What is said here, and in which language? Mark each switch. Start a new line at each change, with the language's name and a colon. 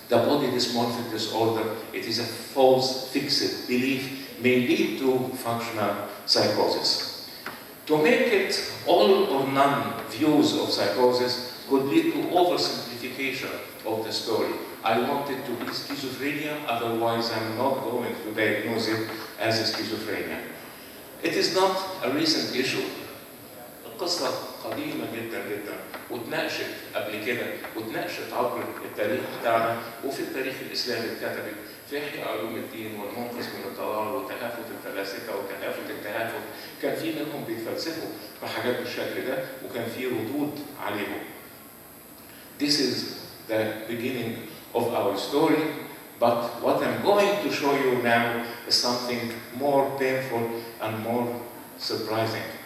English: The body dysmorphic disorder, it is a false fixed belief, may lead to functional psychosis. To make it all or none views of psychosis could lead to oversimplification of the story. I want it to be schizophrenia, otherwise I'm not going to diagnose it as a schizophrenia. It is not a recent issue.
Arabic: القصة قديمة جدا جدا واتناقشت قبل كده واتناقشت عبر التاريخ بتاعنا وفي التاريخ الإسلامي اتكتبت في إحياء علوم الدين والمنقذ من الضلال وتهافت الفلاسفة وتهافت التهافت. كان في منهم بيتفلسفوا بحاجات بالشكل ده وكان في ردود عليهم.
English: This is the beginning of our story, but what I'm going to show you now is something more painful and more surprising.